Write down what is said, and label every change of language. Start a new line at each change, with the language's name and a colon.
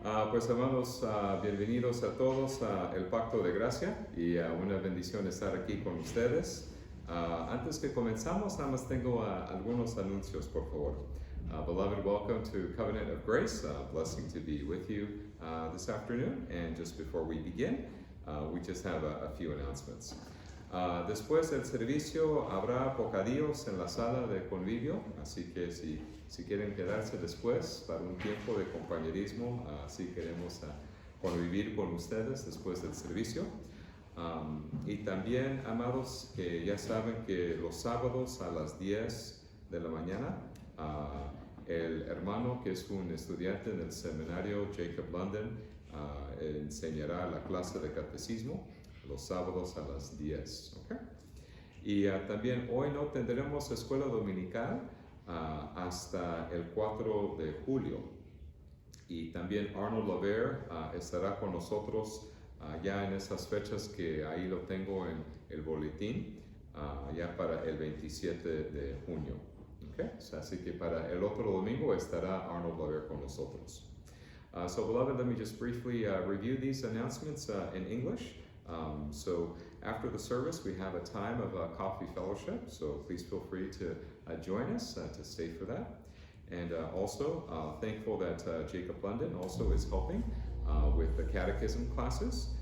Spanish: Pues amados, bienvenidos a todos a El Pacto de Gracia y una bendición estar aquí con ustedes. Antes que comenzamos, nada más tengo algunos anuncios, por favor.
English: Beloved, welcome to Covenant of Grace. Blessing to be with you this afternoon. And just before we begin, we just have a few announcements.
Spanish: Después del servicio habrá bocadillos en la sala de convivio, así que si quieren quedarse después para un tiempo de compañerismo, si queremos convivir con ustedes después del servicio. Y también, amados, que ya saben que los sábados a las 10 de la mañana, el hermano que es un estudiante en el seminario Jacob London enseñará la clase de catecismo los sábados a las 10. ¿Okay? Y también hoy no tendremos escuela dominical hasta el 4 de julio. Y también Arnold Laver estará con nosotros ya en esas fechas que ahí lo tengo en el boletín, ya para el 27 de junio. Okay? Así que para el otro domingo estará Arnold Laver con nosotros.
English: So beloved, let me just briefly review these announcements in English. So after the service, we have a time of coffee fellowship, so please feel free to join us to stay for that. And also thankful that Jacob London also is helping with the catechism classes.